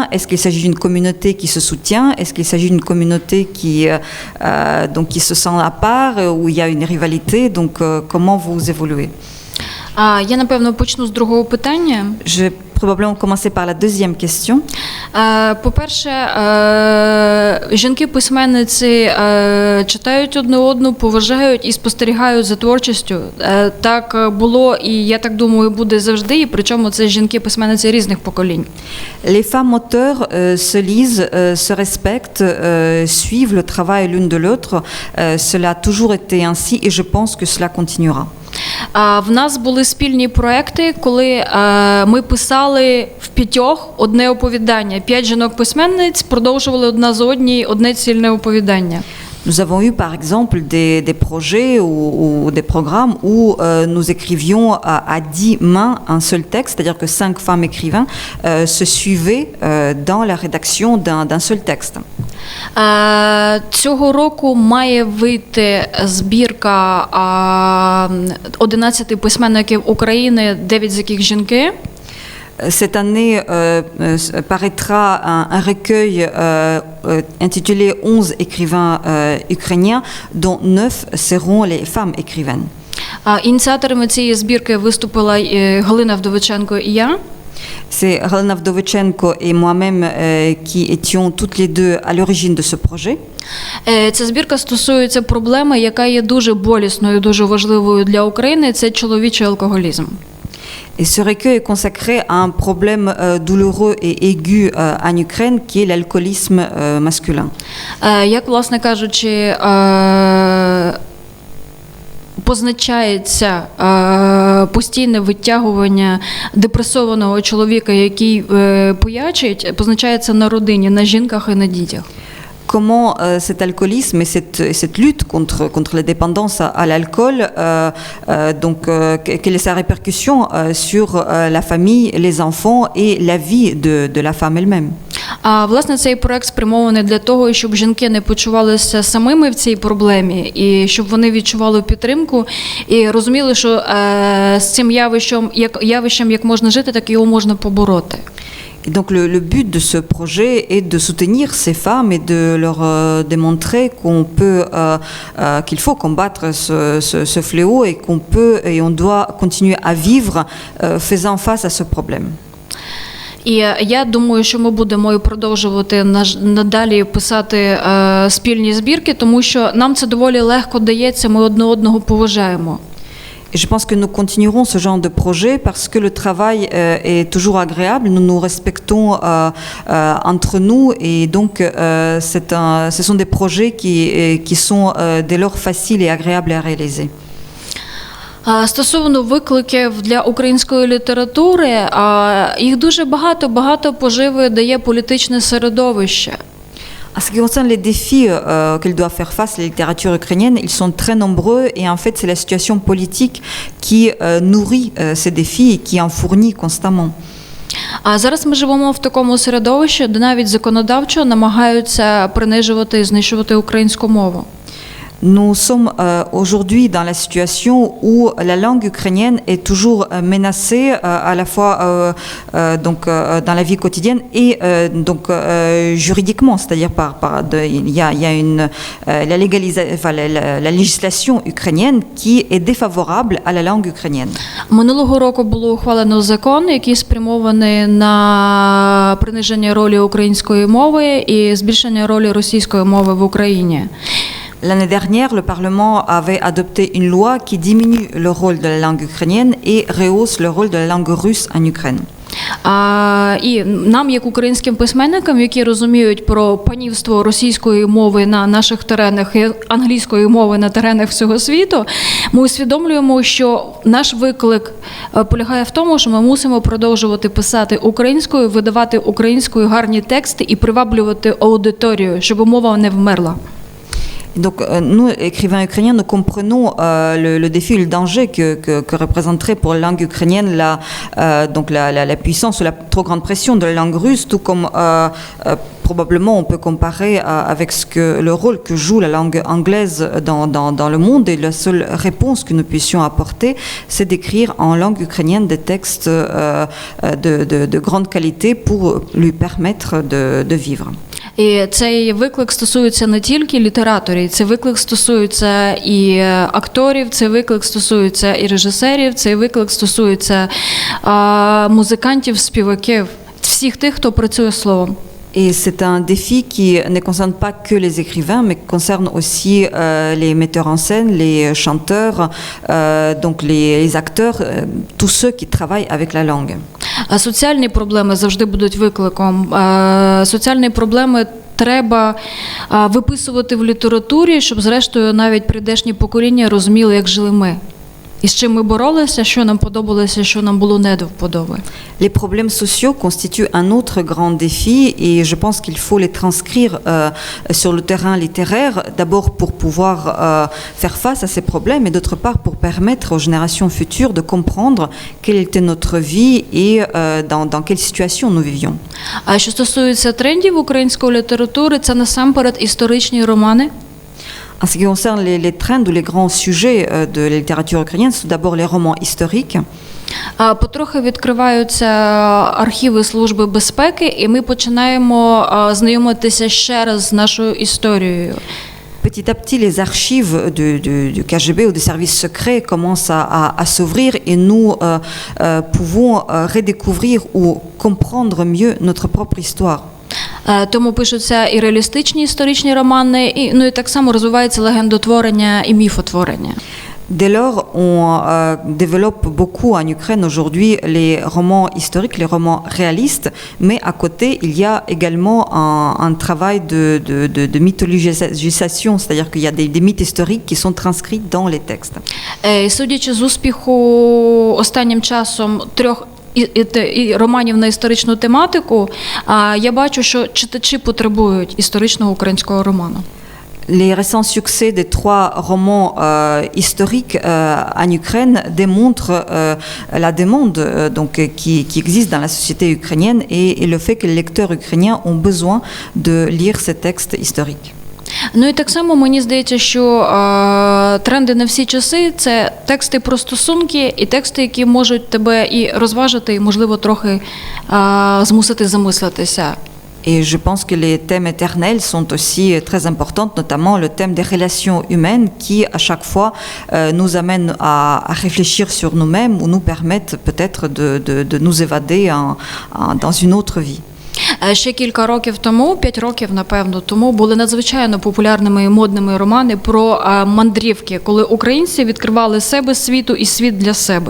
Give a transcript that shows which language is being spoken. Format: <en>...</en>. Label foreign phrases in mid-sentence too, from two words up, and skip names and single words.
<fr>Est-ce qu'il s'agit d'une communauté qui se soutient? Est-ce qu'il s'agit d'une communauté qui se sent à part, où il y a une rivalité? Donc comment vous évoluez?</fr> <uk>Я, напевно, почну з другого питання.</uk> <fr>Je vais probablement commencer par la deuxième question.</fr> <uk>По-перше, жінки-письменниці читають одне одну, поважають і спостерігають за творчістю. Так було і, я так думаю, буде завжди, і причому це жінки-письменниці різних поколінь.</uk> <fr>Les femmes auteurs se lisent, se respectent, suivent le travail l'une de l'autre. Cela a toujours été ainsi et je pense que cela continuera.</fr> <uk>В нас були спільні проекти, коли ми писали в 5 одне оповідання. 5 жінок-письменниць продовжували одна з однієї одне цільне оповідання.</uk> <fr>Nous avons eu par exemple des projets ou des programmes où nous écrivions à 10 mains un seul texte, c'est-à-dire que 5 femmes écrivains se suivaient dans la rédaction d'un seul texte.</fr> <uk>Цього року має вийти збірка 11 письменників України, 9 з яких жінки.</uk> <fr>Cette année paraîtra un recueil intitulé 11 écrivains ukrainiens, dont 9 seront les femmes écrivaines.</fr> <uk>Ініціаторами цієї збірки виступила Галина Вдовиченко і я.</uk> <fr>C'est Galina Vdovichenko et moi-même qui étions toutes les deux à l'origine de ce projet.</fr> <uk>Ця збірка стосується проблеми, яка є дуже болісною, дуже важливою для України, це чоловічий алкоголізм.</uk> <fr>Et ce recueil est consacré à un problème douloureux et aigu en Ukraine qui est l'alcoolisme masculin.</fr> <uk>Як, власне кажучи, позначається постійне витягування депресованого чоловіка, який пиячить, позначається на родині, на жінках і на дітях.</uk> <fr>Comment cet alcoolisme et cette lutte contre les dépendances à l'alcool, quelle est sa répercussion sur la famille, les enfants et la vie de la femme elle-même?</fr> <uk>А власне цей проект спрямований для того, щоб жінки не почувалися самими в цій проблемі, і щоб вони відчували підтримку і розуміли, що з цим явищем як можна жити, так його можна побороти.</uk> <fr>Et donc le but de ce projet est de soutenir ces femmes et de leur démontrer qu'il faut combattre ce fléau et on doit continuer à vivre faisant face à ce problème.</fr> <uk>І я думаю, що ми будемо і продовжувати надалі писати спільні збірки, тому що нам це доволі легко дається, ми одне одного поважаємо.</uk> <fr>Et je pense que nous continuerons ce genre de projet parce que le travail est toujours agréable, nous nous respectons entre nous et donc ce sont des projets qui sont dès lors faciles et agréables à réaliser.</fr> <uk>Стосовно викликів для української літератури, їх дуже багато поживи дає політичне середовище.</uk> <fr>En ce qui concerne les défis qu'elle doit faire face la littérature ukrainienne, ils sont très nombreux et en fait c'est la situation politique qui nourrit ces défis et qui en fournit constamment.</fr> <uk>А зараз ми живемо в такому середовищі, де навіть законодавчо намагаються принижувати і знищувати українську мову.</uk> <fr>Nous sommes aujourd'hui dans la situation où la langue ukrainienne est toujours menacée à la fois dans la vie quotidienne et juridiquement, c'est-à-dire il y a la législation ukrainienne qui est défavorable à la langue ukrainienne.</fr> <uk>Минулого року було ухвалено закон, який спрямований на приниження ролі української мови і збільшення ролі російської мови в Україні.</uk> <fr>L'année dernière, le Parlement avait adopté une loi qui diminue le rôle de la langue ukrainienne et rehausse le rôle de la langue russe en Ukraine.</fr> <uk>І нам, як українським письменникам, які розуміють про панівство російської мови на наших теренах і англійської мови на теренах всього світу, ми усвідомлюємо, що наш виклик полягає в тому, що ми мусимо продовжувати писати українською, видавати українською гарні тексти і приваблювати аудиторію, щоб мова не вмерла.</uk> <fr>Donc nous, écrivains ukrainiens, nous comprenons le défi et le danger que représenterait pour la langue ukrainienne la puissance ou la trop grande pression de la langue russe, tout comme probablement on peut comparer avec le rôle que joue la langue anglaise dans le monde, et la seule réponse que nous puissions apporter, c'est d'écrire en langue ukrainienne des textes de grande qualité pour lui permettre de vivre.</fr> <uk>І цей виклик стосується не тільки літераторів, цей виклик стосується і акторів, цей виклик стосується і режисерів, цей виклик стосується музикантів, співаків, всіх тих, хто працює словом.</uk> <fr>Et c'est un défi qui ne concerne pas que les écrivains, mais qui concerne aussi les metteurs en scène, les chanteurs, donc les acteurs, tous ceux qui travaillent avec la langue.</fr> <uk>Соціальні проблеми завжди будуть викликом. Соціальні проблеми треба виписувати в літературі, щоб зрештою навіть прийдешні покоління розуміли, як жили ми. І з чим ми боролися, що нам подобалося, що нам було не до вподоби.</uk> <fr>Les problèmes sociaux constituent un autre grand défi et je pense qu'il faut les transcrire sur le terrain littéraire, d'abord pour pouvoir faire face à ces problèmes et d'autre part pour permettre aux générations futures de comprendre quelle était notre vie et dans quelle situation nous vivions.</fr> <uk>А що стосується трендів української літератури, це насамперед історичні романи.</uk> <fr>En ce qui concerne les trends ou les grands sujets de la littérature ukrainienne, c'est d'abord les romans historiques.</fr> <uk>Потрохи відкриваються архіви Служби безпеки, і ми починаємо знайомитися ще раз з нашою історією.</uk> <fr>Petit à petit, les archives du KGB ou des services secrets commencent à s'ouvrir et nous pouvons redécouvrir ou comprendre mieux notre propre histoire.</fr> <uk>Тому пишуться і реалістичні історичні романи, і так само розвивається легендотворення і міфотворення.</uk> <fr>Dès lors, on développe beaucoup en Ukraine aujourd'hui les romans historiques, les romans réalistes, mais à côté, il y a également un travail de mythologisation, c'est-à-dire qu'il y a des mythes historiques qui sont transcrits dans les textes.</fr> <uk>Судячи з успіху останнім часом трьох і романів на історичну тематику, я бачу, що читачі потребують історичного українського роману.</uk> <fr>Les récents succès des 3 romans historiques en Ukraine démontrent la demande qui existe dans la société ukrainienne et le fait que les lecteurs ukrainiens ont besoin de lire ces textes historiques.</fr> <uk>Ну і так само мені здається, що тренди на всі часи – це тексти про стосунки і тексти, які можуть тебе і розважити, і, можливо, трохи змусити замислитися.</uk> <fr>Et je pense que les thèmes éternels sont aussi très importants, notamment le thème des relations humaines qui, à chaque fois, nous amènent à réfléchir sur nous-mêmes ou nous permettent peut-être de nous évader dans une autre vie.</fr> <uk>Ще кілька років тому, 5 років, напевно, тому були надзвичайно популярними і модними романи про мандрівки, коли українці відкривали себе світу і світ для себе.</uk>